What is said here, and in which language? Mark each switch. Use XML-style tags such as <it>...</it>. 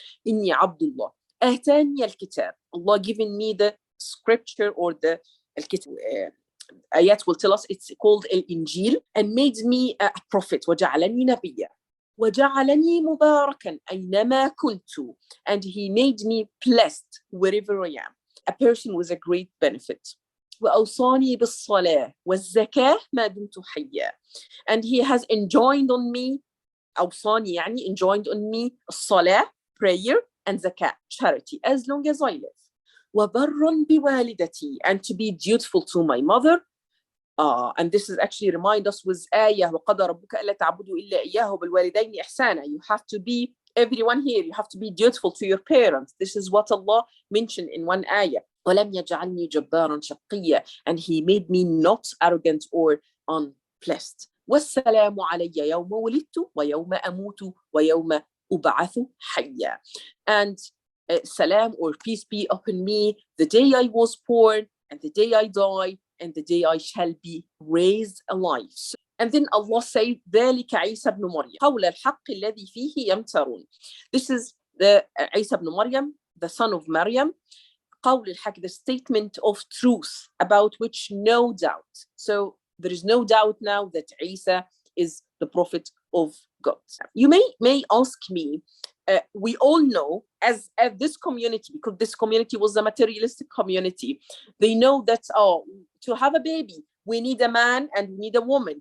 <ar>إني عبد الله آتاني الكتاب.</ar> <en>Allah given me the scripture, or the ayat will tell us it's called al-Injil, and made me a prophet.</en> <ar>وجعلني نبيا وجعلني مباركا أينما كنت,</ar> <en>and he made me blessed wherever I am, a person with a great benefit.</en> <ar>وأوصاني بالصلاة والزكاة ما دمت حيا,</ar> <en>and he has enjoined on me,</en> <ar>أوصاني يعني</ar> <en>enjoined on me</en> <ar>الصلاة,</ar> <en>prayer, and zakah, charity, as long as I live.</en> <ar>وبرا بوالدتي,</ar> <en>and to be dutiful to my mother. And this is actually remind us with</en> <ar>آية وقضى ربك ألا تعبدوا إلا إياه وبالوالدين إحسانا.</ar> <en>You have to be, everyone here, you have to be dutiful to your parents. This is what Allah mentioned in one ayah.</en> <ar>ولم يجعلني جبارا شقيا,</ar> <en>and he made me not arrogant or unblessed.</en> <ar>والسلام علي يوم ولدت ويوم أموت ويوم أبعث حيا.</ar> <en>And salam, or peace be upon me, the day I was born, and the day I die, and the day I shall be raised alive. And then Allah said,</en> <ar>ذلك عيسى بن مريم قول الحق الذي فيه يمترون.</ar> <en>This is the Isa ibn Maryam, the son of Mariam.</en> <ar>قول الحق,</ar> <en>the statement of truth about which no doubt. So there is no doubt now that Isa is the prophet of God. You may ask me, we all know as this community, because this community was a materialistic community, they know that to have a baby we need a man and we need a woman.</en>